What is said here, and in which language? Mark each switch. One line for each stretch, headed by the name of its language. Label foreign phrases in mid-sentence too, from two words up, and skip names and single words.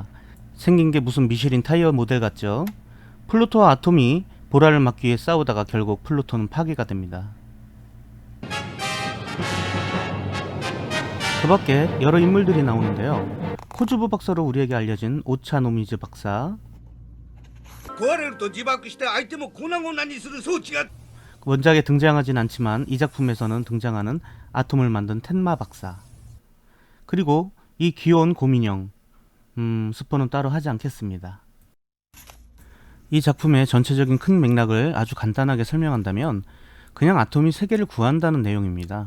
Korean: 생긴 게 무슨 미쉐린 타이어 모델 같죠? 플루토와 아톰이 보라를 막기 위해 싸우다가 결국 플루토는 파괴가 됩니다. 그 밖에 여러 인물들이 나오는데요. 코주부 박사로 우리에게 알려진 오차 노미즈 박사,
Japanese: 壊れると自爆して相手も粉々にする装置が
Korean: 원작에 등장하진 않지만 이 작품에서는 등장하는 아톰을 만든 텐마 박사, 그리고 이 귀여운 곰인형, 스포는 따로 하지 않겠습니다. 이 작품의 전체적인 큰 맥락을 아주 간단하게 설명한다면 그냥 아톰이 세계를 구한다는 내용입니다.